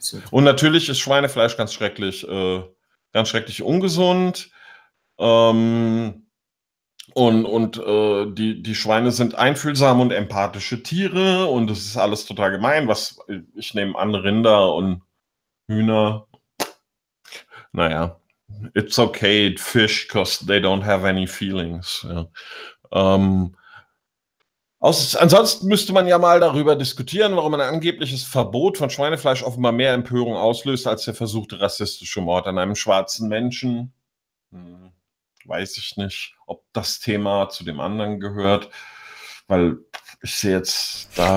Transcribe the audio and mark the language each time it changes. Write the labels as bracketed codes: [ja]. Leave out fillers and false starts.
[de] Und natürlich ist Schweinefleisch ganz schrecklich ungesund. Die Schweine sind einfühlsame und empathische Tiere und es ist alles total gemein. Ich nehme an, Rinder und Hühner. [en] Naja, it's okay, fish, because they don't have any feelings. [de] Ja. Ansonsten müsste man ja mal darüber diskutieren, warum ein angebliches Verbot von Schweinefleisch offenbar mehr Empörung auslöst als der versuchte rassistische Mord an einem schwarzen Menschen. Weiß ich nicht, ob das Thema zu dem anderen gehört, weil ich sehe jetzt da...